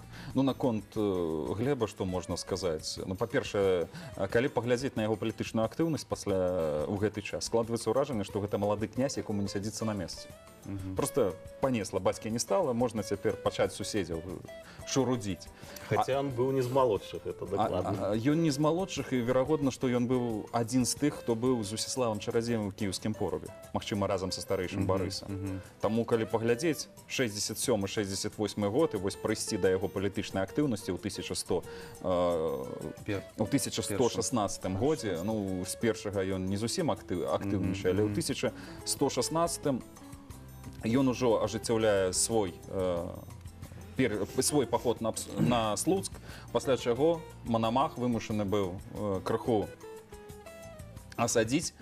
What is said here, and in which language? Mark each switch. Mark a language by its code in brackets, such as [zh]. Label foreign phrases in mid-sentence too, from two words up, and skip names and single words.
[be] Ну, наконт Глеба, што можна сказаць? Ну, па-першае, калі паглядзець на яго палітычную актыўнасць пасля ў гэты час, складваецца ўражанне, што гэта малады князь, якому не сядзіцца на месцы. [ru] Просто понесла, [be] бацькі не стала, можна цяпер пачаць суседзяў шурудзіць. [ru] Хотя он был не из молодших, это докладно. [be] Ён не з малодшых, і верагодна, што ён быў адзін з тых, хто быў з Усіславам Чарадзеем у кіеўскім порубе, магчыма, разам са старэйшым Барысам. Таму, калі паглядзець, 67-68 год, і вось прыйсці да яго палітычнай актыўнасці ў 1116 годзе, ну, з першага ён не зусім актыўнейшы, але ў 1116 ён ужо ажыццяўляе свой паход на Слуцк, пасля чаго Манамах вымушаны быў крыху асадзіць.